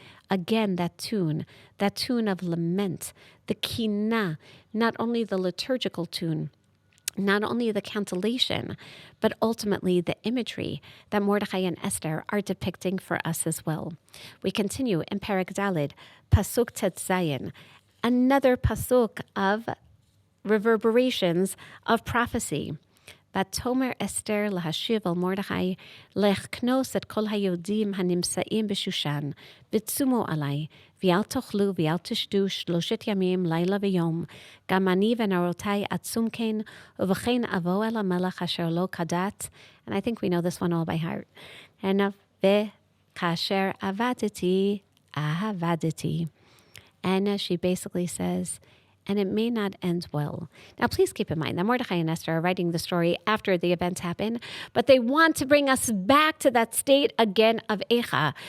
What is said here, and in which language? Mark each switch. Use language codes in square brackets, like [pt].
[en] Again, that tune of lament, the kina, not only the liturgical tune, not only the cantillation, but ultimately the imagery that Mordechai and Esther are depicting for us as well. We continue in Perek Daled, Pasuk Tet Zayin, another pasuk of reverberations of prophecy. [he] ותאמר אסתר להשיב על מרדכי, לכנוס את כל היהודים הנמצאים בשושן, וצומו עלי, ואל תאכלו ואל תשתו 3 ימים, לילה ויום. גם אני ונערותי עצום כן, ובכן אבוא אל המלך אשר לא כדת. [en] And I think we know this one all by heart. [he] וכאשר עבדתי, אהבדתי. [en] And she basically says, and it may not end well. Now, please keep in mind that Mordecai and Esther are writing the story after the events happen, but they want to bring us back to that state again of Eicha.